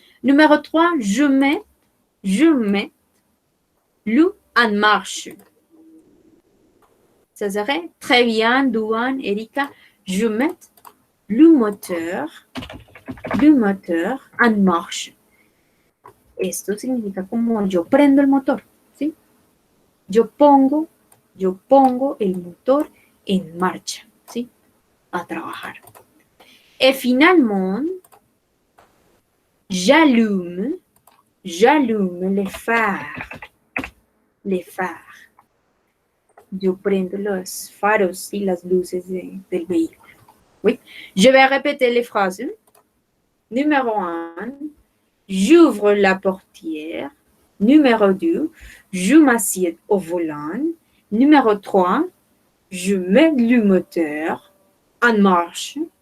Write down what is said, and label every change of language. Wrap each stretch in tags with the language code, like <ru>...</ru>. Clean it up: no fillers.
<fr>Numéro 3, je mets le en marche. Ça serait très bien, Douane, Erika, je mets le moteur en marche.</fr> <es>Esto significa como yo prendo el motor, ¿sí? Yo pongo el motor en marcha, ¿sí? A trabajar.</es> <fr>Et finalement, j'allume les phares.</fr> <es>Yo prendo los faros y las luces del vehículo.</es> <fr>Oui. Je vais répéter les phrases. Numéro 1, j'ouvre la portière. Numéro 2, je m'assieds au volant. Numéro 3, je mets le moteur en marche.</fr>